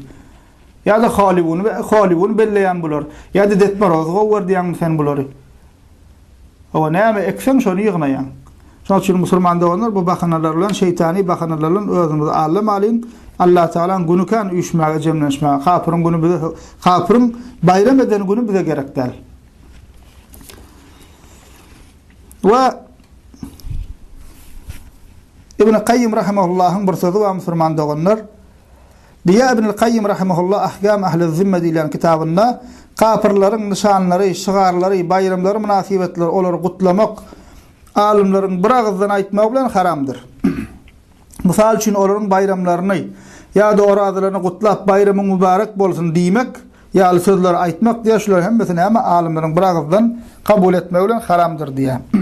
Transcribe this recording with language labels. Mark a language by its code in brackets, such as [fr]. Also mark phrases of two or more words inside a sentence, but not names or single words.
[tk] Ya da halibun belleýän bular. Ya da detme rozga wer diýän sen bulary. Hawa näme eksen şonu ýygnaýan. Şoň üçin musulman doganlar bu bahanalar bilen şeytani bahanalar bilen özümizi alym alyn. Allah Taala günükan üýşmäge jemlenşmäge, kapyrın günü bize kapyrın bayram eden günü bize gerekdir. Ve İbn Qayyim rahimahullah'ın bir sözü var musulman doganlar. Diýär İbn Qayyim rahimahullah ahkam ahli zimme diýilen kitabynda kapyrlaryň nişanlary, şygarlary, bayramlary, münasibetleri olary gutlamak alimleriň bir agzdan aýtmak bilen haramdyr. Mysal üçin olaryň bayramlaryny ýa-da oradaryny gutlap bayramyň mübarek bolsun diýmek, ýa-da sözler aýtmak diýär, şular hemmesini hem alimleriň bir agzdan kabul etmek bilen haramdyr diýär.